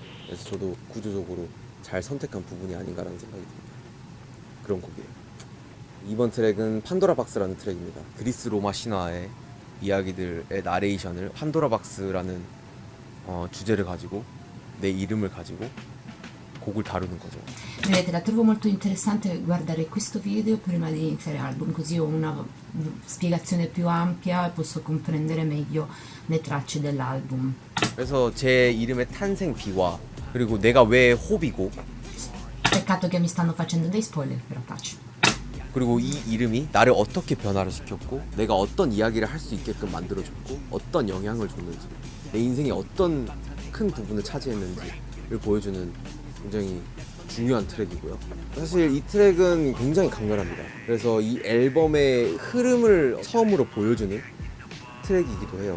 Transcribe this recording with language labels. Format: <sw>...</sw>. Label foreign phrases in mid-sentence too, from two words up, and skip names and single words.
<ko>그래서 저도 구조적으로 잘 선택한 부분이 아닌가라는 생각이 듭니다. 그런 곡이에요. 이번 트랙은 판도라 박스라는 트랙입니다. 그리스 로마 신화의 이야기들의 나레이션을 판도라 박스라는 주제를 가지고 내 이름을 가지고 곡을 다루는 거죠.</ko> <it>Vedete, la trovo molto interessante guardare questo video prima di iniziare l'album, così ho una spiegazione più ampia e posso comprendere meglio le tracce dell'album.</it> <ko>그래서 제 이름의 탄생 비화 그리고 내가 왜 호비고</ko> <it>Peccato che mi stanno facendo dei spoiler, però taci.</it> <ko>그리고 이 이름이 나를 어떻게 변화를 시켰고 내가 어떤 이야기를 할 수 있게끔 만들어줬고 어떤 영향을 줬는지 내 인생에 어떤 큰 부분을 차지했는지를 보여주는 굉장히 중요한 트랙이고요. 사실 이 트랙은 굉장히 강렬합니다. 그래서 이 앨범의 흐름을 처음으로 보여주는 트랙이기도 해요.</ko>